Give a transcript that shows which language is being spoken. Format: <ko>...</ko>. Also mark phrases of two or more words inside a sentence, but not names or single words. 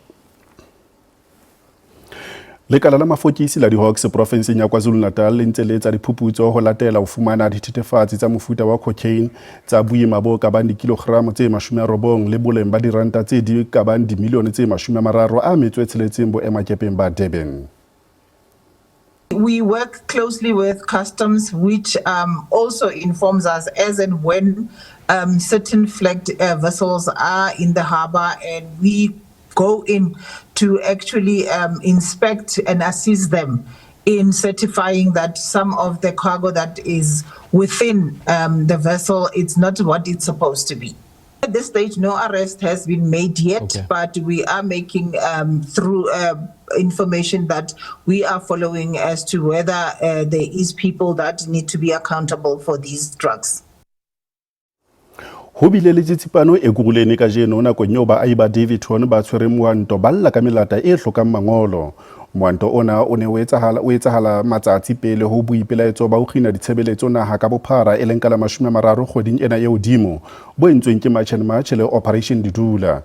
<st>Lekala la mafokisi la di-Hawks provinseng ya KwaZulu-Natal le ntse le etsa diphuputso ho latela ho fumana dithethefatsi tsa mofuta wa cocaine tsa boima bo ka bang dikilogramo tse 90 le boleng ba diranta tse di ka bang dimilione tse 36 boemakepeng ba Durban.</st> <en>We work closely with customs, which also informs us as and when certain flagged vessels are in the harbour, and we go in to actually inspect and assist them in certifying that some of the cargo that is within the vessel, it's not what it's supposed to be. At this stage, no arrest has been made yet, but we are making through information that we are following as to whether there is people that need to be accountable for these drugs.</en> <st>Ho bile le tsitsipano e gurulene ka jeno nakong eo baahi Daveyton ba tshwere moanto ba lla ka melata e hlokang mangolo. Moanto ona o ne o etsahala matsatsi pele ho boipelaetso ba ho kgina ditshebeletso naha ka bophara e leng ka la 30 kgweding ena e hodimo bo entsweng ke March and March le Operation Didula.</st>